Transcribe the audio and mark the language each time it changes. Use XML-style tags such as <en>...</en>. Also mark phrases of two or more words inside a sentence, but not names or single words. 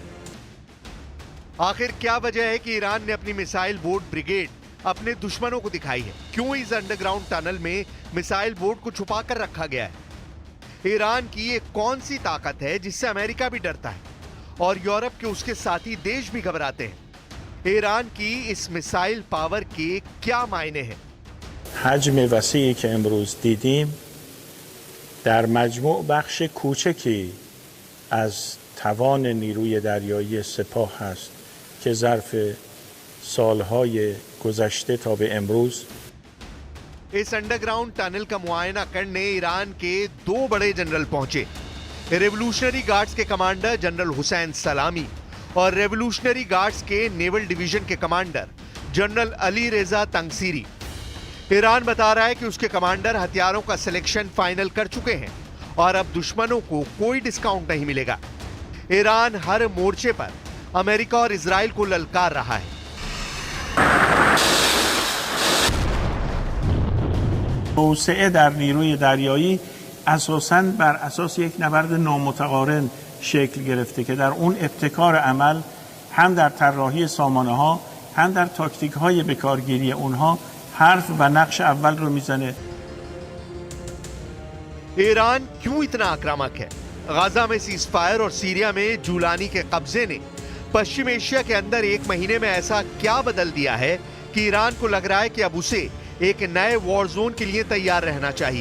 <hi>आखिर क्या वजह है कि ईरान ने अपनी मिसाइल बोट ब्रिगेड अपने दुश्मनों को दिखाई है? क्यों इस अंडरग्राउंड टनल में मिसाइल बोट को छुपा कर रखा गया है? ईरान की ये कौन सी ताकत है जिससे अमेरिका भी डरता है और यूरोप के उसके साथी देश भी घबराते हैं? ईरान की इस मिसाइल पावर के क्या मायने हैं?</hi> <fa>حجم وسیعی که امروز دیدیم در مجموع بخش کوچکی از توان نیروی دریایی سپاه است که ظرف سالهای گذشته تا به امروز</fa> <hi>इस अंडरग्राउंड टनल का मुआयना करने ईरान के 2 बड़े जनरल पहुंचे। रेवोल्यूशनरी गार्ड्स के कमांडर जनरल हुसैन सलामी और रेवोल्यूशनरी गार्ड्स के</hi> <en>naval division</en> <hi>के कमांडर जनरल अली रेजा तंगसीरी। ईरान बता रहा है कि उसके कमांडर हथियारों का सिलेक्शन फाइनल कर चुके हैं और अब दुश्मनों को कोई डिस्काउंट नहीं मिलेगा। ईरान हर मोर्चे पर अमेरिका और इजराइल को ललकार रहा है।</hi> <fa>توسعه در نیروی دریایی اساساً بر اساس یک نبرد نامتقارن شکل گرفته که در اون ابتکار عمل هم در طراحی سامانه‌ها هم در تاکتیک‌های بکارگیری اونها حرف و نقش اول رو میزنه।</fa> <hi>ईरान क्यों इतना आक्रामक है? गाजा में सीजफायर और सीरिया में जूलानी के कब्जे ने पश्चिम एशिया के अंदर 1 महीने में ऐसा क्या बदल दिया है कि ईरान को लग रहा है कि अब उसे एक नए</hi> <en>war zone</en> <hi>के लिए तैयार रहना चाहिए।</hi>